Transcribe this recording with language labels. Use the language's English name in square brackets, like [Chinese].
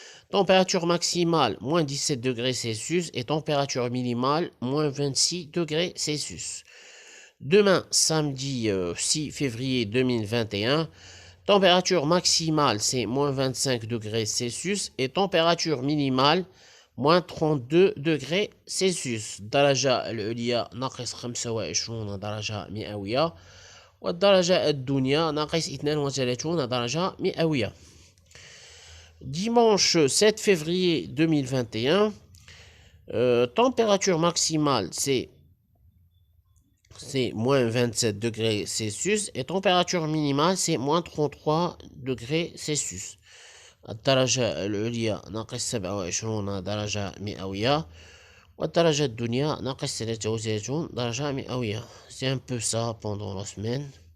[French] Température maximale, moins 17 degrés Celsius. Et température minimale, moins 26 degrés Celsius. Demain, samedi 6 février 2021, température maximale, c'est moins 25 degrés Celsius. Et température minimale, moins 32 degrés Celsius. [Arabic] الدرجة العليا ناقص 25 درجة مئوية والدرجة الدنيا ناقص 32 درجة مئوية. [French] Dimanche 7 février 2021, température maximale c'est moins 27 degrés Celsius et température minimale c'est moins 33 degrés Celsius. [Arabic] الدرجة العليا ناقص 27 درجة مئوية والدرجة الدنيا ناقص 33 درجة مئوية. [French] C'est un peu ça pendant la semaine.